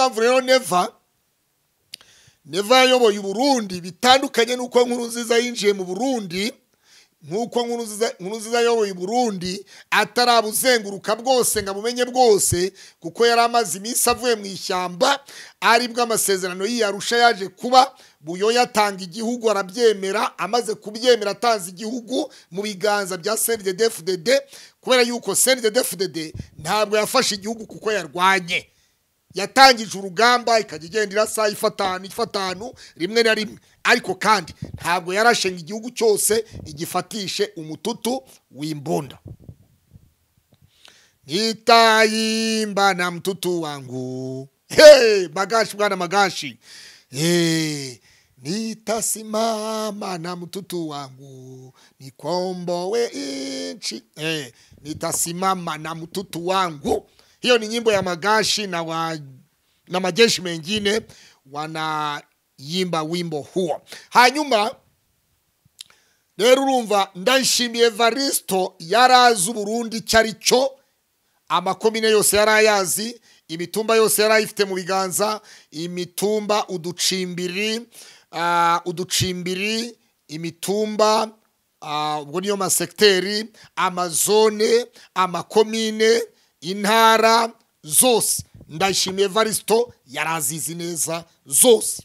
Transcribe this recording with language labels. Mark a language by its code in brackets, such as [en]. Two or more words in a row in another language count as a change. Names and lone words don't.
[rw] Niyo mpamvu rero Neva Neva yayoboye Burundi bitandukanye nuko Nkurunziza yinjiye mu Burundi, nkuko Nkurunziza yayoboye Burundi atarabuzenguruka bwose ngo abumenye bwose, kuko yari amaze iminsi avuye mu ishyamba, aribwo amasezerano y'Arusha yaje kuba. Buyoya atanga igihugu arabyemera, amaze kubyemera atanze igihugu mu biganza bya CNDD-FDD, kubera yuko CNDD-FDD ntabwo yafashe igihugu kuko yarwanye, yatangije urugamba ikajya igendera saa ifatanu rimwe na rimwe, ariko kandi ntabwo yarashenga igihugu cyose igifatishe umututu w'imbunda. [sw] Nitayimba na mtutu wangu, Magashi bwana Magashi, nitasimama na mtutu wangu nikombowe inchi, nitasimama na mtutu wangu. Hiyo ni nyimbo ya Magashi na majeshi mengine wanaimba wimbo huo. [rw] Hanyuma rero urumva Ndayishimiye Evaristo yarazi Burundi cyarico, amakomine yose yarayazi, imitumba yose yarayifite mu biganza, imitumba uducimbiri, imitumba ubwo niyo masekteri, amazone, amakomine, intara zose Ndayishimiye Evaristo yarazizi neza zose.